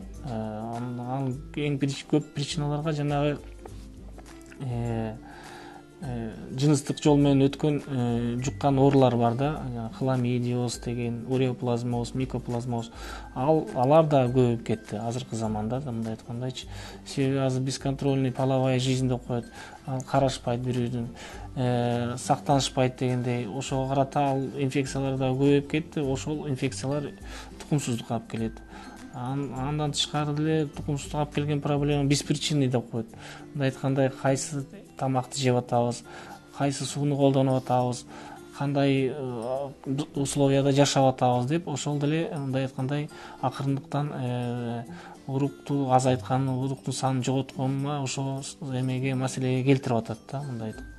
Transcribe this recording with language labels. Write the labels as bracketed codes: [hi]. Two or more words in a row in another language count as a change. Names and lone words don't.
[ky] Ал эң көп причиналарга жанагы жыныстык жол менен өткөн жуккан оорулар бар да, хламидиоз деген, уреоплазмоз, микоплазмоз. Алар да көбөйүп кетти азыркы заманда да, мындай айткандайчы. Себеби азыр [ru] бесконтрольный половая жизнь [ky] деп коет, ал карашпайт бирөөнүн, сактанышпайт дегендей. Ошого карата ал инфекциялар да көбөйүп кетти. Ошол инфекциялар тукумсуздукка алып келет. Андан тышкары деле тукумсуздукка алып келген проблема беспричинный деп коет. Мындай айткандай, кайсы тамакты жеп атабыз, кайсы сууну колдонуп атабыз, кандай условияда жашап атабыз деп, ошол деле мындай айткандай акырындыктан урукту азайткан, уруктун санын жоготконуна ошо эмеге, маселеге келтирип атат да, мындай.